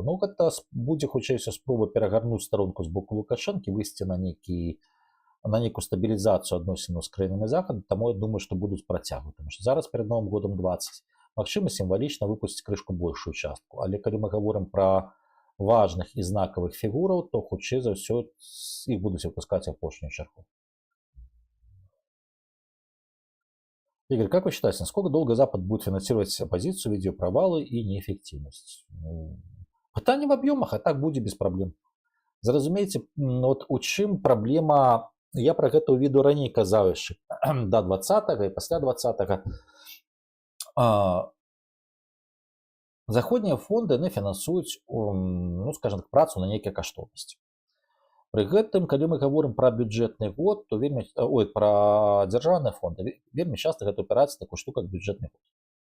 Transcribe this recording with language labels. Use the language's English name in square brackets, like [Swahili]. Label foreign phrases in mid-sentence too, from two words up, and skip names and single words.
[Belarusian] Ну, гэта будзе хутчэй спроба перагарнуць старонку з боку Лукашэнкі, выйсці на нейкую стабілізацыю адносінаў з краінамі захаду, таму я думаю, што будуць працягваць, тому што зараз перад Новым годам 20, магчыма, сімвалічна выпусціць крышку большую частку, але калі мы гаворым пра важных і знакавых фігураў, то хутчэй за ўсё іх будуць выпускаць апошнюю чаргу. [Russian] Игорь, как вы считаете, насколько долго Запад будет финансировать оппозицию, видеопровалы и неэффективность? Пытание в объемах, а так будет без проблем. [Belarusian] Зразумейте, вот у чым проблема, я про гэта ў відэо раней казаў яшчэ, да 20-го і пасля 20-го. Заходнія фонды, яны фінансуюць, ну, скажем так, працу на нейкія каштоўнасці. Пры гэтым, калі мы гаворым пра бюджэтны год, то пра дзяржаўныя фонды, вельмі часта гэта ўпіраецца такую штуку, як бюджэтны год.